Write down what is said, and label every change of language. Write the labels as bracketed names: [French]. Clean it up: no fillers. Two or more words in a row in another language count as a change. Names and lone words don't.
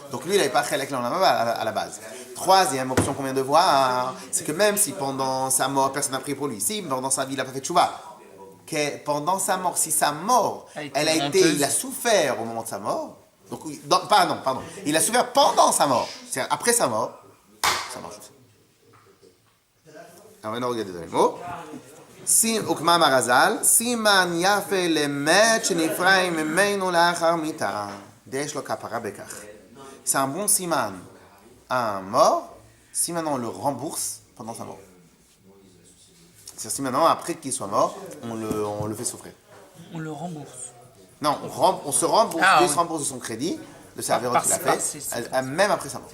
[French] Donc lui, il n'avait pas Chalek à la base. Troisième option qu'on vient de voir, c'est que même si pendant sa mort, personne n'a prié pour lui, si pendant sa vie, il n'a pas fait tchouva, que pendant sa mort, si sa mort, il a souffert au moment de sa mort, donc, pardon, il a souffert pendant sa mort, c'est-à-dire après sa mort, ça marche aussi. Alors maintenant, regardez dans les mots. [Hebrew] הוקמה מרז"ל, סימן יפה למת שנפרע ממנו לאחר מיתה. יש לו כפרה בכך. [French] C'est un bon siman à un mort, si maintenant on le rembourse pendant sa mort. C'est-à-dire si maintenant, après qu'il soit mort, on le fait souffrir. On le rembourse. Non, on se rembourse, Ah, lui oui. se rembourse de son crédit, de sa avérote qu'il a fait, même après sa mort.